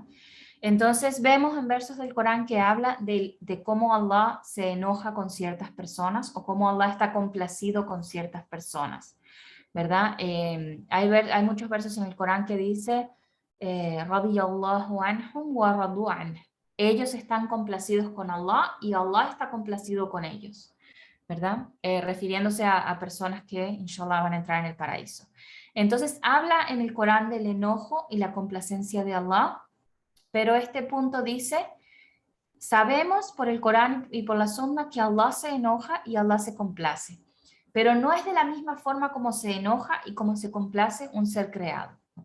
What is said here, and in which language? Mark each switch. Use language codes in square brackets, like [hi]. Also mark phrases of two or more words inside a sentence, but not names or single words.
[es] Entonces vemos en versos del Corán que habla de cómo Allah se enoja con ciertas personas o cómo Allah está complacido con ciertas personas, ¿verdad? Hay muchos versos en el Corán que dice [ar] رضي الله عنهم ورضوا عنه. [es] Ellos están complacidos con Allah y Allah está complacido con ellos, ¿verdad? Refiriéndose a personas que inshallah van a entrar en el paraíso. Entonces habla en el Corán del enojo y la complacencia de Allah, pero este punto dice, sabemos por el Corán y por la Sunna que Allah se enoja y Allah se complace, pero no es de la misma forma como se enoja y como se complace un ser creado, ¿ok?